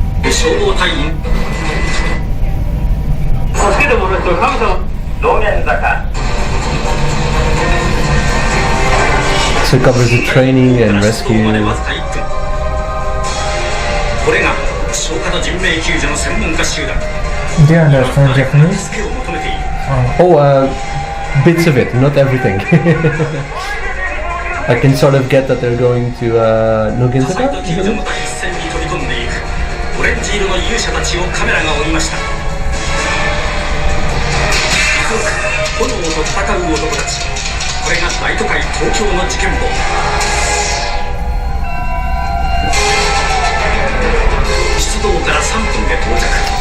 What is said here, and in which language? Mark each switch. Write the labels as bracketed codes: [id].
[ja] 消防隊員助けてもらう人神様道玄坂 [en] So it covers the training and rescue. [ja] これが消火と人命救助の専門家集団 [en] Do you understand Japanese? [ja] 助けを求めている [en] Oh, bits of it, not everything. I can sort of get that they're going to [ja] 火災と救助の第一線に飛び込んでいくオレンジ色の勇者たちをカメラが追いました炎と戦う男たちこれが大都会東京の事件簿出動から3分で到着